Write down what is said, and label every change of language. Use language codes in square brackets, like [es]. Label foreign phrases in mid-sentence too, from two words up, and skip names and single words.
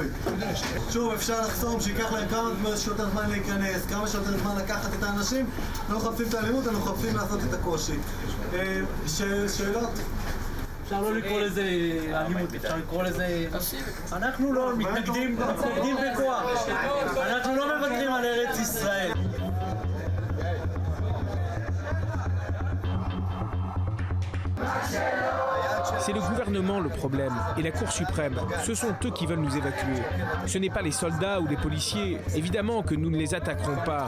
[he] שוב, אפשר לחסום שיקח להם כמה שיותר זמן להיכנס, כמה שיותר זמן לקחת את האנשים, לא מחפשים את האלימות, אנחנו מחפשים לעשות את הקושי. שאלות? אפשר לא לקרוא לזה אלימות, אפשר לקרוא לזה... אנחנו לא מתנגדים בכוח, אנחנו לא מוותרים על ארץ ישראל. [fr] C'est le gouvernement le problème et la Cour suprême. Ce sont eux qui veulent nous évacuer. Ce n'est pas les soldats ou les policiers. Évidemment que nous ne les attaquerons pas.